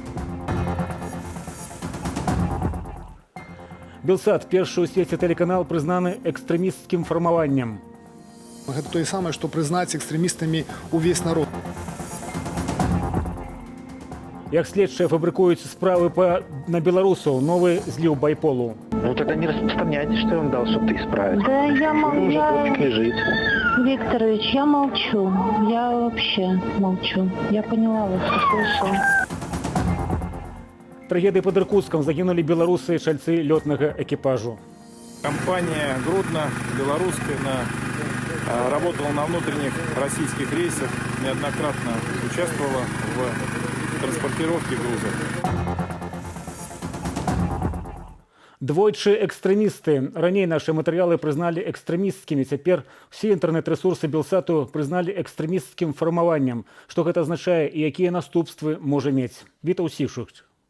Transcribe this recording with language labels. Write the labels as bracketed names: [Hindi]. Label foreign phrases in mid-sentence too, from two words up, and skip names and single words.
[Belarusian] Белсат, першы ў свеце тэлеканал, прызнаны экстрэмісцкім фармаваннем. Гэта тое самае, што прызнаць экстрэмістамі ўвесь народ. Як следчыя фабрыкуюць справы на беларусаў, новы зліў байполу. [Russian] Ну тогда не распространяйте, что я вам дал, чтобы ты исправить. Да я молчу. Уже топик лежит. Викторович, я молчу. Я вообще молчу. Я поняла вас, услышала. [Belarusian] Трагедыі пад Иркутском загінулі беларусы і чальцы лётнага экіпажу. [Russian] Компания «Гродно», белорусская, работала на внутренних российских рейсах, неоднократно участвовала в транспортировке грузов. [Belarusian] Двойчы экстрэмісты. Раней нашы матэрыялы прызналі экстрэмісцкімі. Цяпер усе інтэрнэт-рэсурсы Белсату прызналі экстрэмісцкім фармаваннем. Што гэта азначае і якія наступствы можа мець? Вітаў Сішук.